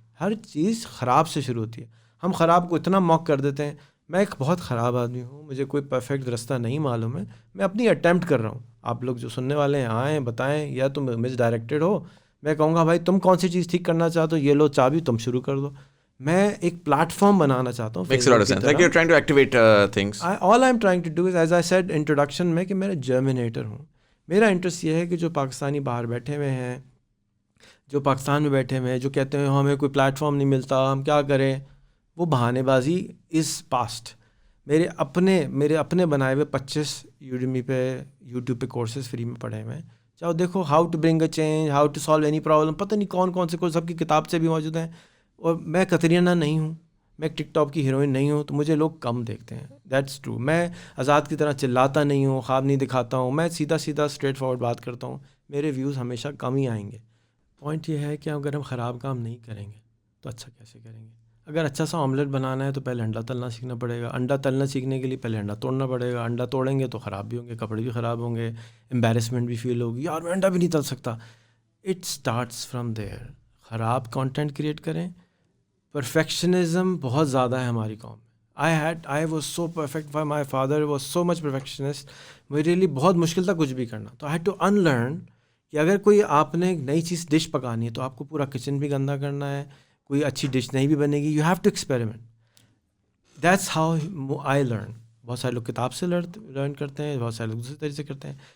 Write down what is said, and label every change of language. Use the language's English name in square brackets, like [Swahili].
[Urdu] ہر چیز خراب سے شروع ہوتی ہے, ہم خراب کو اتنا موک کر دیتے ہیں. میں ایک بہت خراب آدمی ہوں, مجھے کوئی پرفیکٹ رستہ نہیں معلوم ہے, میں اپنی اٹیمپٹ کر رہا ہوں. آپ لوگ جو سننے والے ہیں آئیں بتائیں, یا تم مس ڈائریکٹڈ ہو, میں کہوں گا بھائی تم کون سی چیز ٹھیک کرنا چاہتے ہو, یہ لو چابی, تم شروع کر دو. میں ایک پلیٹ فارم بنانا چاہتا ہوں. [English] Makes a lot of sense. Like you're trying to activate things. All I'm trying to do is, as I said introduction [Urdu] میں, کہ میں جرمینیٹر ہوں. میرا انٹرسٹ یہ ہے کہ جو پاکستانی باہر بیٹھے ہوئے ہیں, جو پاکستان میں بیٹھے ہوئے ہیں, جو کہتے ہیں ہمیں کوئی پلیٹ فارم نہیں ملتا, ہم کیا کریں, وہ بہانے بازی از پاسٹ. میرے اپنے بنائے ہوئے 25 یوڈیمی پہ, یوٹیوب پہ کورسز فری میں پڑھے ہوئے ہیں. چاہو دیکھو, [English] how to bring a change, how to solve any problem, [Urdu] پتہ نہیں کون سے کورس, سب کی کتاب سے بھی موجود ہیں. اور میں کترینہ نہیں ہوں, میں ایک ٹک ٹاک کی ہیروئن نہیں ہوں, تو مجھے لوگ کم دیکھتے ہیں. [English] That's true. [Urdu] میں آزاد کی طرح چلاتا نہیں ہوں, خواب نہیں دکھاتا ہوں, میں سیدھا اسٹریٹ فارورڈ بات کرتا ہوں. میرے ویوز ہمیشہ کم ہی آئیں گے. پوائنٹ یہ ہے کہ اگر ہم خراب کام نہیں کریں گے تو اچھا کیسے کریں گے. اگر اچھا سا آملیٹ بنانا ہے تو پہلے انڈا تلنا سیکھنا پڑے گا. انڈا تلنا سیکھنے کے لیے پہلے انڈا توڑنا پڑے گا. انڈا توڑیں گے تو خراب بھی ہوں گے, کپڑے بھی خراب ہوں گے, امبیرسمنٹ بھی فیل ہوگی, یار میں انڈا بھی نہیں تل سکتا. [English] It starts from there. [Urdu] خراب کانٹینٹ کریٹ کریں. پرفیکشنزم بہت زیادہ ہے ہماری قوم میں. [English] I was so perfect. My father was so much perfectionist. [Urdu] میرے لیے بہت مشکل تھا کچھ بھی کرنا. تو [English] I had to unlearn [Urdu] کہ اگر کوئی آپ نے نئی چیز ڈش پکانی ہے تو آپ کو پورا کچن بھی گندا کرنا ہے. کوئی اچھی ڈش نہیں بھی بنے گی, [English] You have to experiment. That's how I learn. [Urdu] بہت سارے لوگ کتاب سے لرن کرتے ہیں, بہت سارے لوگ دوسرے طریقے سے کرتے ہیں.